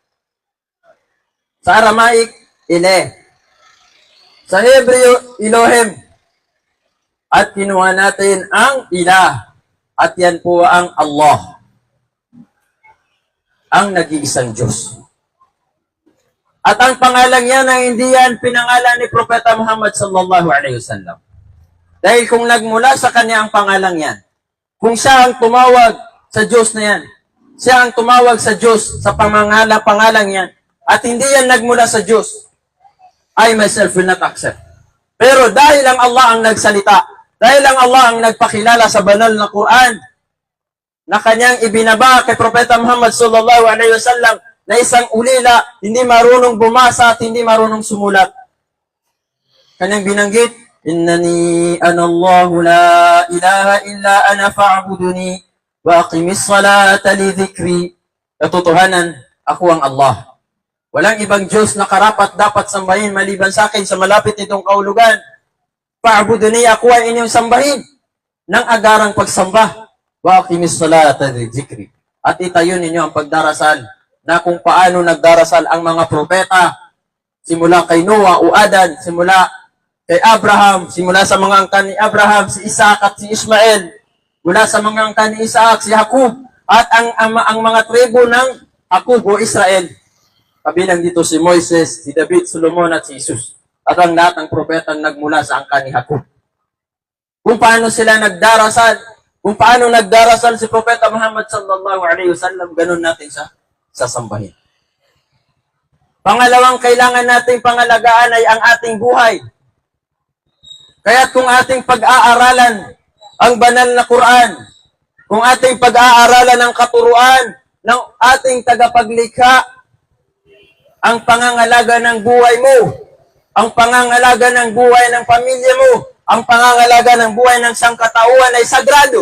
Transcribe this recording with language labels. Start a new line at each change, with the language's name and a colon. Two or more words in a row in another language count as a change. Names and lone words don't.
Filipino: Sa Aramaic, Ile. Sa Hebreo, Elohim. At kinuha natin ang ilah. At yan po ang Allah. Ang nag-iisang Diyos. At ang pangalan niya na hindi yan pinangalan ni Propeta Muhammad
Arabic: صلى الله عليه وسلم.
Filipino: Dahil kung nagmula sa kanya ang pangalan yan, kung siya ang tumawag sa Diyos na yan, siya ang tumawag sa Diyos sa pangalan yan, at hindi yan nagmula sa Diyos,
English: I myself will not accept.
Filipino: Pero dahil ang Allah ang nagsalita, dahil ang Allah ang nagpakilala sa banal na Quran, na kanyang ibinaba kay Propeta Muhammad
Arabic: صلى الله عليه وسلم
Filipino: na isang ulila, hindi marunong bumasa at hindi marunong sumulat. Kanyang binanggit,
Arabic: إنني أنا الله لا إله إلا أنا فاعبدني وأقم الصلاة لذكري.
Filipino: Katotohanan, ako ang Allah. Walang ibang Diyos na karapat dapat sambahin maliban sa akin sa malapit nitong kaulugan. Fa'buduni, ako ay inyong sambahin ng agarang pagsamba.
Arabic: وأقم الصلاة لذكري.
Filipino: At itayo ninyo ang pagdarasal na kung paano nagdarasal ang mga propeta simula kay Noah o Adan, simula kay Abraham, simula sa mga angkan ni Abraham, si Isaac at si Ismael, mula sa mga angkan ni Isaac, si Jacob, at ang mga tribo ng Jacob o Israel. Kabilang dito si Moises, si David, Solomon at si Jesus. At ang lahat ng propetang nagmula sa angkan ni Jacob. Kung paano sila nagdarasal, kung paano nagdarasal si Propeta Muhammad
Arabic: صلى الله عليه وسلم,
Filipino: ganun natin siya sasambahin. Pangalawang kailangan nating pangalagaan ay ang ating buhay. Kaya kung ating pag-aaralan ang banal na Quran, kung ating pag-aaralan ang katuruan ng ating tagapaglikha, ang pangangalaga ng buhay mo, ang pangangalaga ng buhay ng pamilya mo, ang pangangalaga ng buhay ng sangkatauhan ay sagrado.